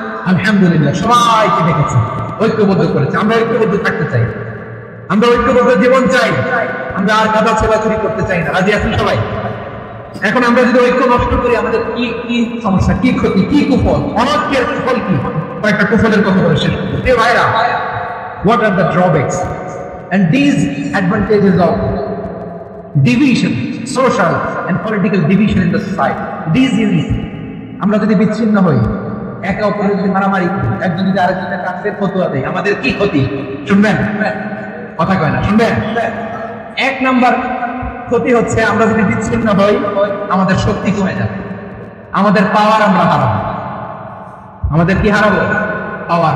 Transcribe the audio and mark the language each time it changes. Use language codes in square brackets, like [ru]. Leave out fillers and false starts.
[bn] আলহামদুলিল্লাহ, সবাইকে ডেকেছে, ঐক্যবদ্ধ করেছে। আমরা ঐক্যবদ্ধ থাকতে চাই, আমরা ঐক্যবদ্ধ জীবন চাই, আমরা আর কাদা ছোড়াছুরি করতে চাই না। রাজি আছেন সবাই? এখন আমরা যদি ঐক্য নষ্ট করি আমাদের কি কি সমস্যা, কি ক্ষতি, কি কুফল? অনৈক্যের কুফল কি? কয়েকটা কুফলের কথা বলে শেষ করব। এ ভাইরা, [en] what are the drawbacks and these advantages of division, social and political division in the society? These unity, [bn] আমরা যদি বিচ্ছিন্ন হই, একে অপরের যদি মারামারি করি, একজন যদি আরেকজনের কাছে ফতোয়া দেয়, আমাদের কি ক্ষতি? শুনবেন? কথা কয় না, শুনবেন? এক নাম্বার ক্ষতি হচ্ছে আমরা যদি বিচ্ছিন্ন হই, আমাদের শক্তি কমে যাবে, আমাদের পাওয়ার আমরা হারাবো। আমাদের কি হারাবো? পাওয়ার।